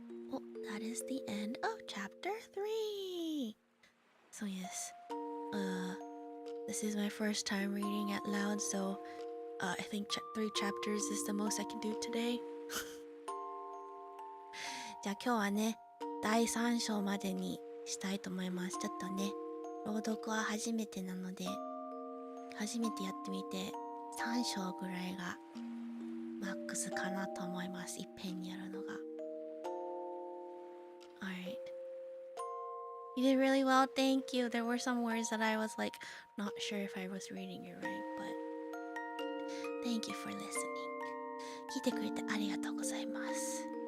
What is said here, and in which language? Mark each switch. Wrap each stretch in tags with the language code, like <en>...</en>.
<en>Well, that is the end of chapter 3. So yes, this is my first time reading out loud, so I think 3 chapters is the most I can do today.</en> <ja>じゃあ今日はね、第3章までにしたいと思います。ちょっとね、朗読は初めてなので、初めてやってみて、3章ぐらいがマックスかなと思います。いっぺんにやるのが。</ja> <en>Alright. You did really well, thank you. There were some words that I was like, not sure if I was reading it right, but...Thank you for listening.</en> <ja>聞いてくれてありがとうございます。</ja>